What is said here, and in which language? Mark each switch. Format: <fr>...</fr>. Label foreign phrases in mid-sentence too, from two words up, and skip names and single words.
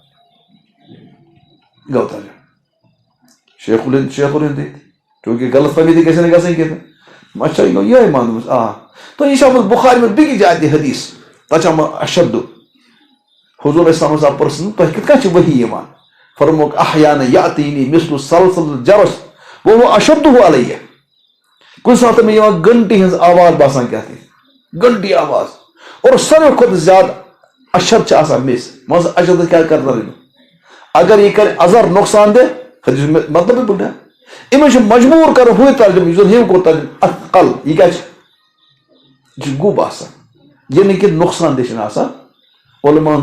<ks>گوٚو ترجُمہٕ شیخ الہند چوٗنٛکہِ غلط فہمی تہِ گژھِ نہٕ گژھٕنۍ کینٛہہ اچھا یہِ گوٚو یِہوے مان دوٚپمس تہٕ یہِ چھُ آمُت بُخارِ منٛز بیٚکِس جایہِ تہِ حدیٖث تتھ چھُ آمُت اشدُ حضوٗر اسلامس آو پرژھنہٕ تۄہہِ کِتھ کٔنۍ چھِ ؤحی یِوان فرمووُکھ</ks> <ar>احیانا یأتینی مثل سلسل الجرس وہو اشدہ علیہ</ar> <ks>کُنہِ ساتہٕ مےٚ یِوان گنٹی ہٕنٛز آواز باسان کیٛاہ تہِ گنٹی آواز اور ساروی کھۄتہٕ زیادٕ اشد چھِ آسان مِس مان ژٕ اشد کیٛاہ کرِ ترجُمہٕ اگر یہِ کرِ اَضر نۄقصان دہ حدیٖث مطلب بوٚڑ أمِس چھُ مجبوٗر کرُن ہُے ترجُمہٕ یُس زن ہیٚمۍ کوٚر ترجُمہٕ اثقل یہِ کیٛاہ چھُ یہِ چھُ گوٚب آسان یہِ نہٕ کہِ نۄقصان دہ چھُنہٕ آسان علماہن</ks>